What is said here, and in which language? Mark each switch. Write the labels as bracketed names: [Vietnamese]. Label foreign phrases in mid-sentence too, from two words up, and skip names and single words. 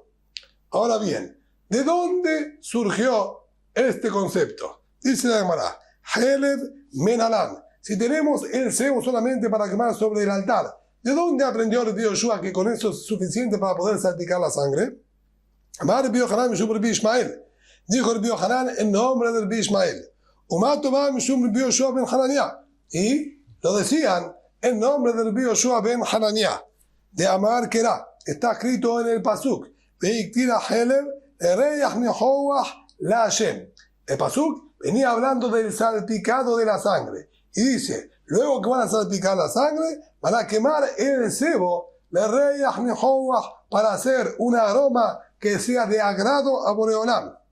[Spanish] Ahora bien, ¿de dónde surgió este concepto? Dice la Gemara, [Hebrew] חלב מנלן. [Spanish] si tenemos el cebo solamente para quemar sobre el altar, ¿de dónde aprendió Rabbi Yoshua que con eso es suficiente para poder salpicar la sangre? [Hebrew] אמר רבי יוחנן משום רבי ישמעאל. [Spanish] Dijo Rabbi Yohanan en nombre de Rabbi Ishmael. [Hebrew] ומטו בה משום רבי יהושע בן חנניה. [Spanish] Y lo decían en nombre de Rabbi Yoshua ben Hananiah. [Hebrew] דאמר קרא. [Spanish] Está escrito en el pasuk. [Hebrew] והקטיר חלב לריח ניחוח לה. [Spanish] El pasuk venía hablando del salpicado de la sangre. Y dice, luego que van a salpicar la sangre, van a quemar el cebo para hacer un aroma que sea de agrado a Boreolam.